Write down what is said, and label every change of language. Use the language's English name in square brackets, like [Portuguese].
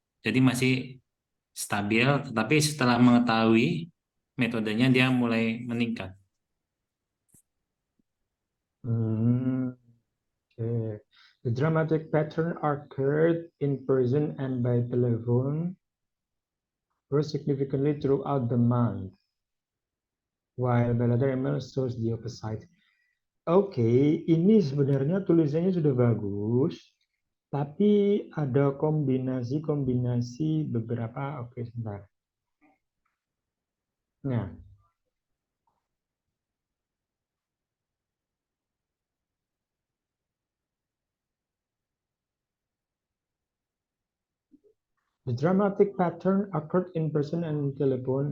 [Indonesian] Jadi masih stabil, tetapi setelah mengetahui metodenya dia mulai meningkat. Okay. [English] The dramatic pattern occurred in person and by telephone were significantly throughout the month, while by letter email shows the opposite. [Indonesian] Oke, ini sebenarnya tulisannya sudah bagus, tapi ada kombinasi beberapa. Oke, sebentar. [English] Nah, the dramatic pattern occurred in person and telephone.